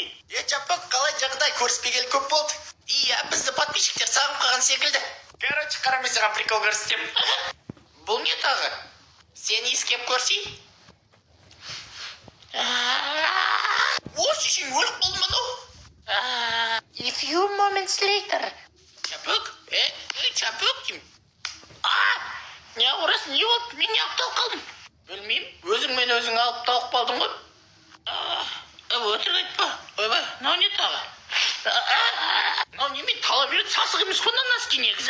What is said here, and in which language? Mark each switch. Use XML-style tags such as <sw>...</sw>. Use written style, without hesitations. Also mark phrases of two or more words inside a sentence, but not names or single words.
<kk>Чапок, қалай жағдай көріспегелі көп болды. Иә, бізді подписчиктер сағым қалған секілді. Короче, қарамай саған прикол көрсетем. Бұл не тағы? Сен иіскеп көрсей? Осы сен өліп қалды мынау.</kk> <en>A few moments later.</en> <kk>Чапок? Чапок деймін. Не ұрасың, не болды? Мен не алып талып қалдым? Білмеймін, өзің мен өзің алып талып қалдың ғой. Өтірік айтпа. Ойбай, мынау не тағы? Мынау немен тала береді, сасық емес қой носки негізі.</kk>